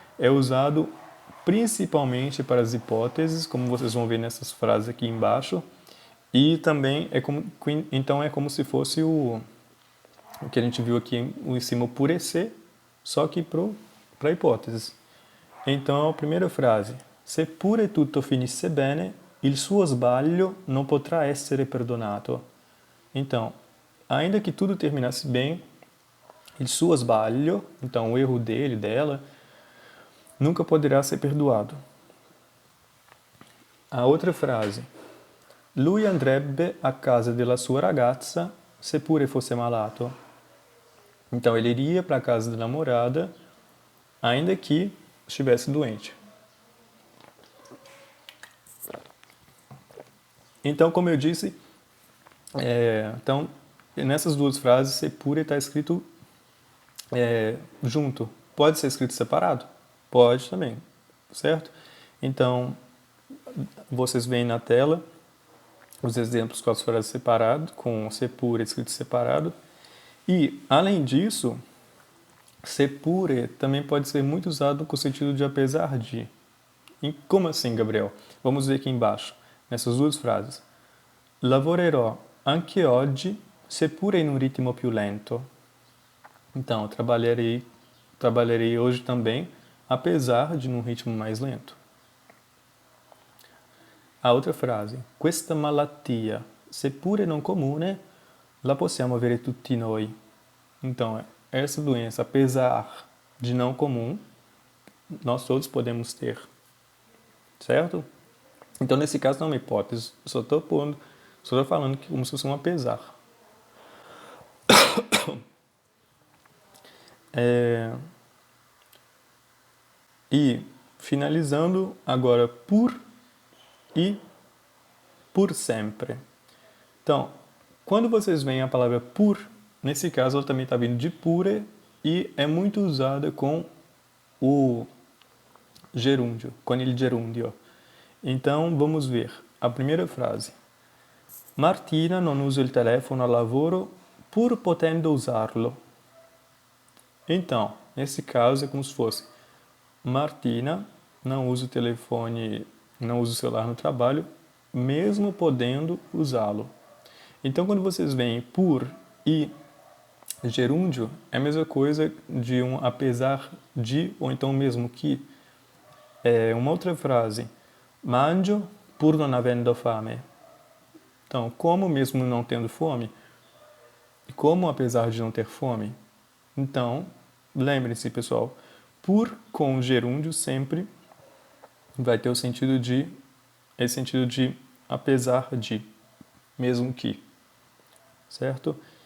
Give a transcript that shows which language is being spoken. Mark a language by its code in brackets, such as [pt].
[pt] É usado principalmente para as hipóteses, como vocês vão ver nessas frases aqui embaixo, e também então é como se fosse o que a gente viu aqui em cima, o pure se, só que para hipóteses. Então, a primeira frase: [it] seppure tutto finisse bene, il suo sbaglio non potrà essere perdonato. [pt] Então, ainda que tudo terminasse bem, [it] il suo sbaglio, [pt] então o erro dela, nunca poderá ser perdoado. A outra frase: [it] lui andrebbe a casa della sua ragazza seppure fosse malato. [pt] Então, ele iria para a casa da namorada, ainda que estivesse doente. Então, como eu disse, então, nessas duas frases, seppure está escrito junto. Pode ser escrito separado? Pode também, certo? Então, vocês veem na tela os exemplos com as frases separadas, com seppure escrito separado. E, além disso, seppure também pode ser muito usado com o sentido de apesar de. E como assim, Gabriel? Vamos ver aqui embaixo, nessas duas frases. [it] Lavorerò anche oggi, seppure in un ritmo più lento. [pt] Então, trabalharei hoje também, apesar de num ritmo mais lento. A outra frase. [it] Questa malattia, seppure non comune, la possiamo avere tutti noi. [pt] Então, essa doença, apesar de não comum, nós todos podemos ter. Certo? Então, nesse caso, não é uma hipótese. Só estou falando que como se fosse um apesar. E, finalizando agora por e por sempre. Então, quando vocês veem a palavra por, nesse caso ela também está vindo de pure e é muito usada com o gerúndio, com il gerundio. Então, vamos ver a primeira frase. [it] Martina non usa il telefono al lavoro pur potendo usarlo. [pt] Então, nesse caso é como se fosse Martina não usa o telefone, não usa o celular no trabalho, mesmo podendo usá-lo. Então, quando vocês veem por e gerúndio, é a mesma coisa de um apesar de, ou então mesmo que. Uma outra frase. [it] Mangio pur non avendo fame. [pt] Então, como mesmo não tendo fome? E como apesar de não ter fome? Então, lembrem-se, pessoal, por com gerúndio sempre vai ter esse sentido de apesar de, mesmo que, certo?